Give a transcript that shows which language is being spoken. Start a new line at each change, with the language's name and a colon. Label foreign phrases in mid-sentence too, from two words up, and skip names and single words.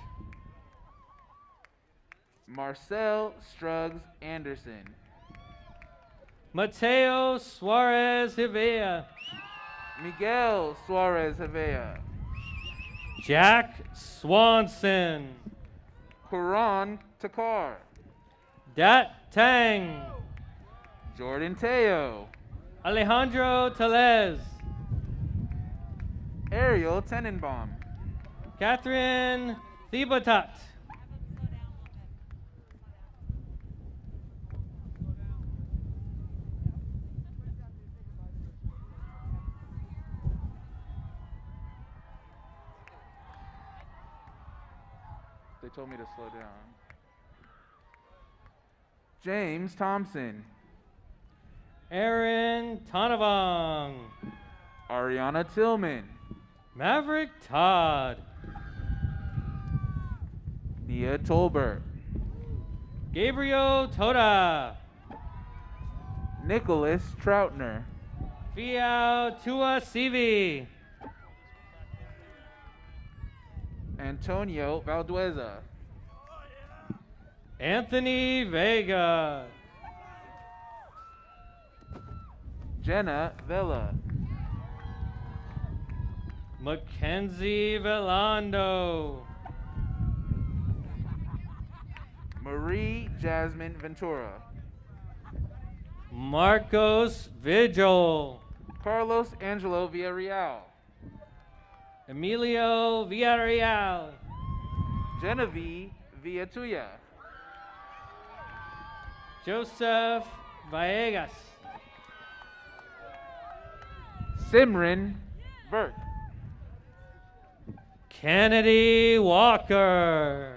English: Marcel Struggs Anderson. Mateo Suarez Hivea. Miguel Suarez Havea. Jack Swanson. Quran Takar. Dat Tang. Jordan Teo. Alejandro Telez. Ariel Tenenbaum. Catherine Thibatat. They told me to slow down. James Thompson. Aaron Tonavong. Ariana Tillman. Maverick Todd. Nia Tolbert. Gabriel Toda. Nicholas Troutner. Fiao Tua Sivi. Antonio Valdueza. Anthony Vega. Jenna Vela. Mackenzie Velando. Marie Jasmine Ventura. Marcos Vigil. Carlos Angelo Villarreal. Emilio Villarreal. Genevieve Villatuya. Joseph Villegas. Simran Burke. Kennedy Walker.